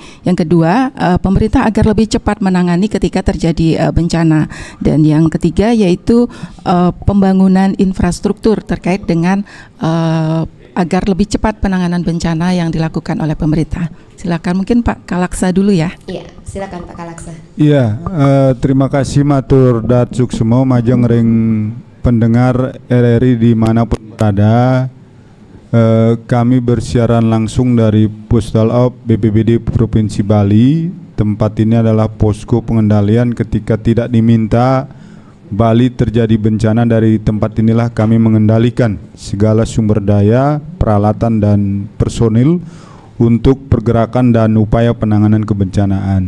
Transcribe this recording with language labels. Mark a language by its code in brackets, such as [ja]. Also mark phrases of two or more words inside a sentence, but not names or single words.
[id] Yang kedua, pemerintah agar lebih cepat menangani ketika terjadi bencana. Dan yang ketiga yaitu pembangunan infrastruktur terkait dengan agar lebih cepat penanganan bencana yang dilakukan oleh pemerintah. Silakan, mungkin Pak Kalaksa dulu ya. Iya, silakan Pak Kalaksa. Iya, terima kasih [ban] matur datsuk semua majeng ring pendengar [id] RRI dimanapun berada. Kami bersiaran langsung dari Pusdalop BPBD Provinsi Bali. Tempat ini adalah posko pengendalian ketika tidak diminta Bali terjadi bencana. Dari tempat inilah kami mengendalikan segala sumber daya, peralatan dan personil untuk pergerakan dan upaya penanganan kebencanaan.